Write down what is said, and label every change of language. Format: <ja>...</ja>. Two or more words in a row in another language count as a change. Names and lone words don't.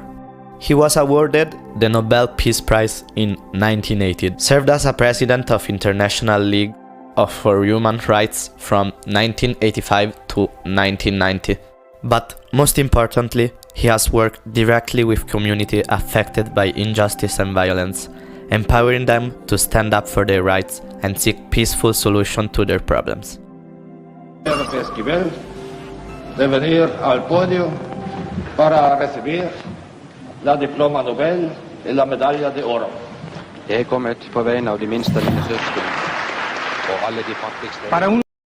<en>He was awarded the Nobel Peace Prize in 1980, served as a president of International League for Human Rights from 1985 to 1990. But most importantly, he has worked directly with communities affected by injustice and violence, empowering them to stand up for their rights and seek peaceful solutions to their problems.</en> <es>de venir al podio para recibir la diploma Nobel y la medalla de oro.</es> <no>Jeg er kommet på vegne av de minste mine søsken og alle de fattigste.</no> <es>Para un</es>